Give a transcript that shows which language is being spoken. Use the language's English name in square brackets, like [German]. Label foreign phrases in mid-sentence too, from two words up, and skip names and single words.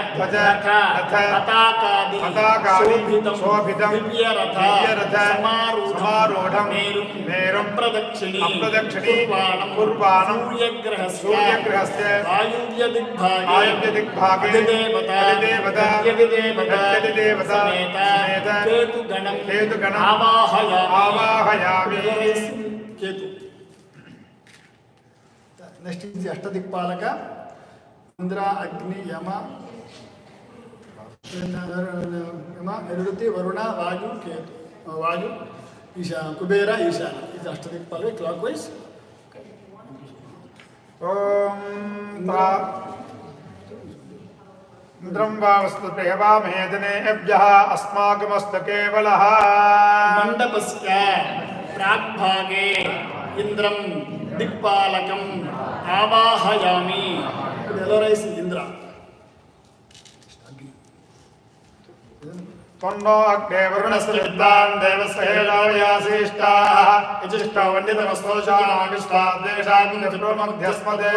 [Sanskrit] पताकादि शोभितं दिव्यरथ समारूढं मेरुं प्रदक्षिणी कुर्वाणं सूर्यग्रहस्य वायुव्यदिग्भागे अधिदेवता समेत केतुगणं आवाहयामि केतु। [English] next is अष्टदिक्पालक इंद्र अग्नि यम निरुति वरुण वायु केतु वायु ईशान कुबेर ईशान is ashtadikpalaka clockwise. [Sanskrit] इंद्रं वावस्तु प्रियवामेदनेभ्यः अस्माकमस्तु केवलः मंडपस्य प्राग्भागे इंद्रं दिक्पालकं ఆవాహయామి. [Telugu] ఇప్పుడు ఎలోరైస్ ఇంద్ర. [Sanskrit] త్వన్నో అగ్నే వరుణస్య విద్వాన్ దేవస్య హేళావయాశిష్టాః యజిష్టో వందితమస్తోషామావిష్టాద్వేషాగ్నిప్రమధ్యస్మదే.